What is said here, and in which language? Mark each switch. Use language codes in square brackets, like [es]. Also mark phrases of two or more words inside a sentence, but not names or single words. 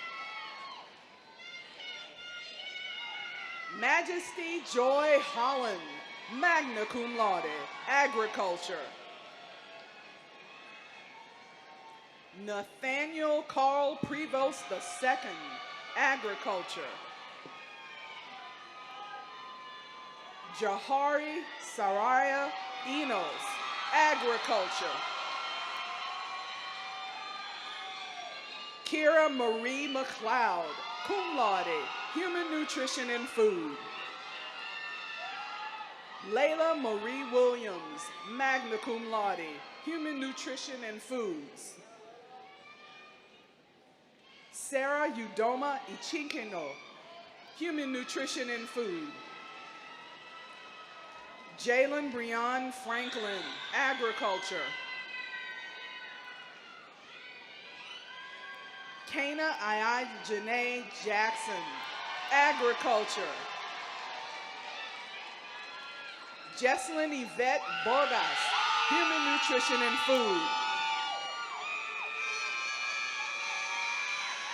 [en] Majesty Joy Holland, [la] magna cum laude, [en] Agriculture. Nathaniel Carl Prevost II, Agriculture. Jahari Saraya Enos, Agriculture. Kira Marie McLeod, [la] cum laude, [en] Human Nutrition and Food. Layla Marie Williams, [la] magna cum laude, [en] Human Nutrition and Foods. Sarah Udoma Ichinkino, Human Nutrition and Food. Jalen Breon Franklin, Agriculture. Kana Ayai Janae Jackson, Agriculture. Jesselyn Yvette Bogas, Human Nutrition and Food.